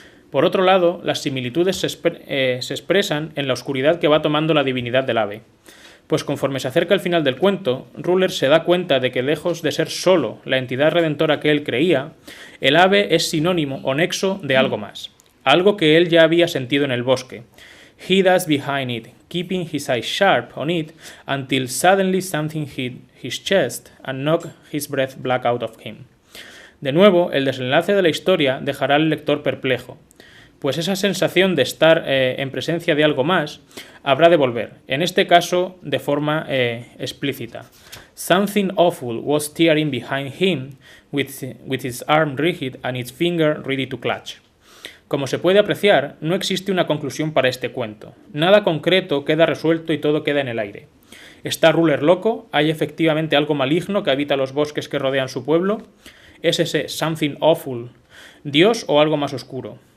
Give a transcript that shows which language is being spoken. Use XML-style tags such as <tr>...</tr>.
<es>Por otro lado, las similitudes se expresan en la oscuridad que va tomando la divinidad del ave, pues conforme se acerca el final del cuento, Ruler se da cuenta de que lejos de ser solo la entidad redentora que él creía, el ave es sinónimo o nexo de algo más, algo que él ya había sentido en el bosque.</es> <en>He does behind it, keeping his eyes sharp on it, until suddenly something hit his chest and knocked his breath black out of him.</en> <es>De nuevo, el desenlace de la historia dejará al lector perplejo, pues esa sensación de estar en presencia de algo más habrá de volver, en este caso de forma explícita.</es> <en>Something awful was tearing behind him with its arm rigid and its finger ready to clutch.</en> <es>Como se puede apreciar, no existe una conclusión para este cuento. Nada concreto queda resuelto y todo queda en el aire. ¿Está Ruler loco? ¿Hay efectivamente algo maligno que habita los bosques que rodean su pueblo? ¿Es ese</es> <en>something awful</en> <es>Dios o algo más oscuro?</es>